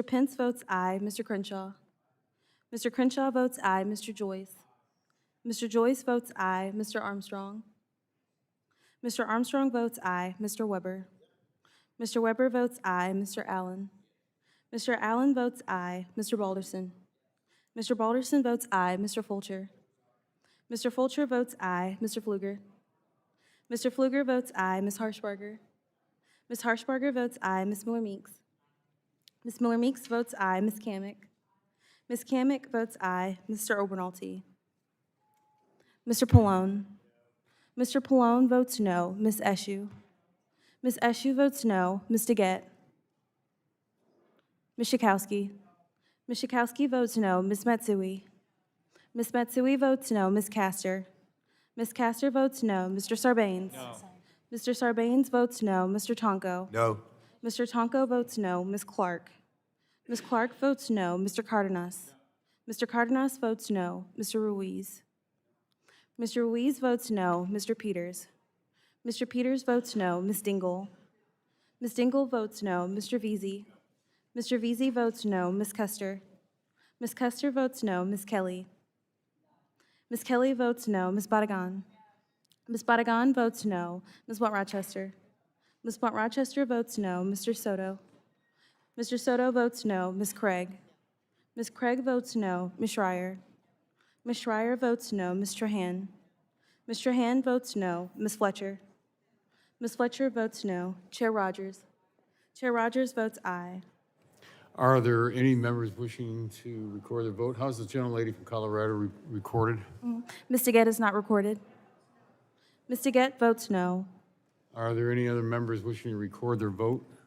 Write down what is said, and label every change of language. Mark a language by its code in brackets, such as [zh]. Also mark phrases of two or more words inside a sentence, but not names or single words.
[en] Pence votes aye. Mr. Crenshaw. Mr. Crenshaw votes aye. Mr. Joyce. Mr. Joyce votes aye. Mr. Armstrong. Mr. Armstrong votes aye. Mr. Weber. Mr. Weber votes aye. Mr. Allen. Mr. Allen votes aye. Mr. Balderson. Mr. Balderson votes aye. Mr. Fulcher. Mr. Fulcher votes aye. Mr. Pfluger. Mr. Pfluger votes aye. Ms. Harshbarger. Ms. Harshbarger votes aye. Ms. Miller-Meeks. Ms. Miller-Meeks votes aye. Ms. Kamick. Ms. Kamick votes aye. Mr. Obernolte. Mr. Pallone. Mr. Pallone votes no. Ms. Eshoo. Ms. Eshoo votes no. Ms. DeGette. Ms. Schakowsky. Ms. Schakowsky votes no. Ms. Matsui. Ms. Matsui votes no. Ms. Castor. Ms. Castor votes no. Mr. Sarbanes. No. Mr. Sarbanes votes no. Mr. Tonko. No. Mr. Tonko votes no. Ms. Clark. Ms. Clark votes no. Mr. Cardenas. Mr. Cardenas votes no. Mr. Ruiz. Mr. Ruiz votes no. Mr. Peters. Mr. Peters votes no. Ms. Dingle. Ms. Dingle votes no. Mr. Veazey. Mr. Veazey votes no. Ms. Custer. Ms. Custer votes no. Ms. Kelly. Ms. Kelly votes no. Ms. Badagan. Ms. Badagan votes no. Ms. Watt-Rochester. Ms. Watt-Rochester votes no. Mr. Soto. Mr. Soto votes no. Ms. Craig. Ms. Craig votes no. Ms. Schreier. Ms. Schreier votes no. Ms. Trahan. Ms. Trahan votes no. Ms. Fletcher. Ms. Fletcher votes no. Chair Rodgers. Chair Rodgers votes aye. Are there any members wishing to record their vote? How's the gentlelady from Colorado recorded? Ms. DeGette is not recorded. Ms. DeGette votes no. Are there any other members wishing to record their vote?